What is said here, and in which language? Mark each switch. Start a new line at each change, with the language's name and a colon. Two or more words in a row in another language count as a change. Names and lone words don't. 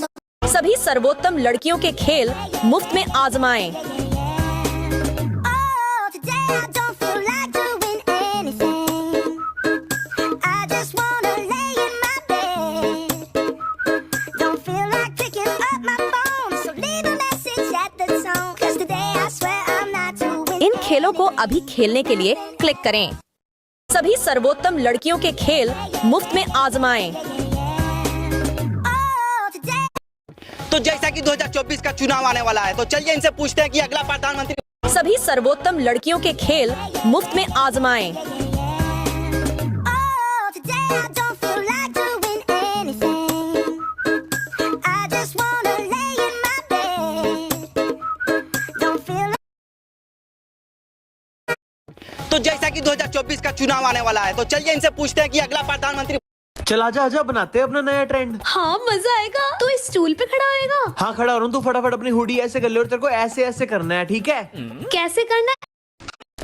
Hindi: सभी सर्वोत्तम लड़कियों के खेल मुफ्त में आजमाएं।
English: Oh, today I don't feel like doing anything. I just wanna lay in my bed. Don't feel like picking up my phone, so leave a message at the tone. 'Cause today I swear I'm not doing.
Hindi: इन खेलों को अभी खेलने के लिए क्लिक करें। सभी सर्वोत्तम लड़कियों के खेल मुफ्त में आजमाएं। तो जैसा कि 2024 का चुनाव आने वाला है तो चलिए इनसे पूछते हैं कि अगला प्रधानमंत्री। सभी सर्वोत्तम लड़कियों के खेल मुफ्त में आजमाएं।
English: Oh, today I don't feel like doing anything. I just wanna lay in my bed. Don't feel like.
Hindi: तो जैसा कि 2024 का चुनाव आने वाला है तो चलिए इनसे पूछते हैं कि अगला प्रधानमंत्री। चल आजा आजा बनाते हैं अपना नया ट्रेंड। हाँ मजा आएगा। तू इस स्टूल पे खड़ा होएगा? हाँ खड़ा हो रहा हूँ, तू फटाफट अपनी हुडी ऐसे कर ले और तेरे को ऐसे ऐसे करना है, ठीक है? कैसे करना है?